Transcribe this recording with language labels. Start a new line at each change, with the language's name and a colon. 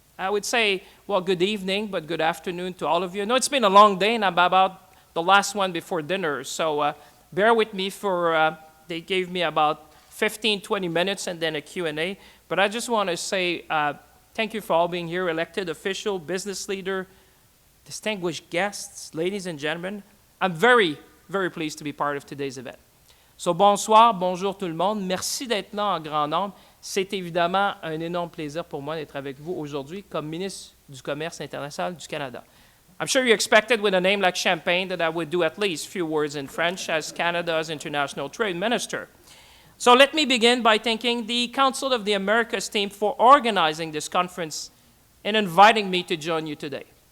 English: I would say, well, good evening, but good afternoon to all of you. I know it's been a long day, and I'm about the last one before dinner, so bear with me they gave me about 15, 20 minutes and then a Q&A. But I just want to say thank you for all being here, elected official, business leader, distinguished guests, ladies and gentlemen. I'm very, very pleased to be part of today's event.
French: So bonsoir, bonjour tout le monde. Merci d'être là en grand nombre. C'est évidemment un énorme plaisir pour moi d'être avec vous aujourd'hui comme ministre du Commerce international du Canada.
English: I'm sure you expected with a name like Champagne that I would do at least a few words in French as Canada's International Trade Minister. So let me begin by thanking the Council of the Americas team for organizing this conference and inviting me to join you today.